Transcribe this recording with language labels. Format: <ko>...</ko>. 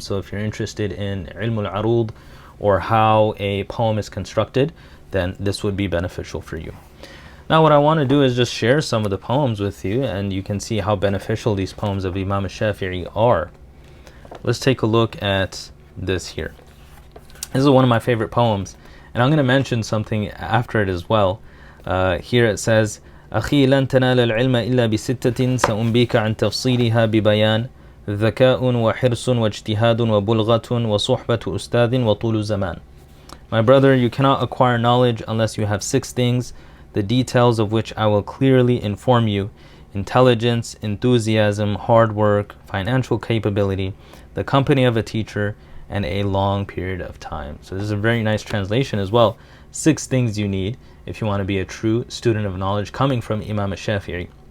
<en>So if you're interested in ilm al-arud or how a poem is constructed, then this would be beneficial for you. Now what I want to do is just share some of the poems with you, and you can see how beneficial these poems of Imam al-Shāfi'ī are. Let's take a look at this here. This is one of my favorite poems, and I'm going to mention something after it as well. Here it says,</en> <ar>أخي لن تنال العلم إلا بستة سأنبيك عن تفصيلها ببيان ذكاء وحرص واجتهاد وبلغة وصحبة أستاذ وطول زمان.</ar> <en>My brother, you cannot acquire knowledge unless you have 6 things, the details of which I will clearly inform you: intelligence, enthusiasm, hard work, financial capability, the company of a teacher, and a long period of time. So this is a very nice translation as well. 6 things you need if you want to be a true student of knowledge, coming from Imam al-Shāfi'ī.</en>